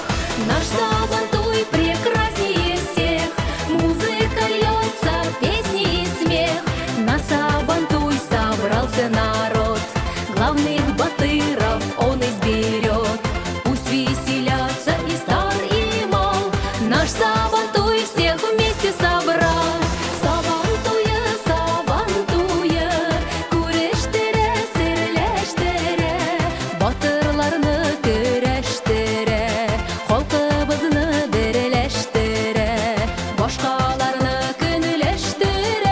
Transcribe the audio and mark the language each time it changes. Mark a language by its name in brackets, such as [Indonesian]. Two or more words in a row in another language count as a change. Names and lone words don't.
[Russian] Наш сабантуй прекраснее всех, музыка льется, песни и смех. На сабантуй собрался народ, главных батыров он изберет. Пусть веселятся и стар, и мал, наш сабантуй всех вместе собрал. [Tatar] Сабантуе, күрештере, серләштере, батырларны көрәштере, халкыбызны берләштере, башкаларны көнләштере.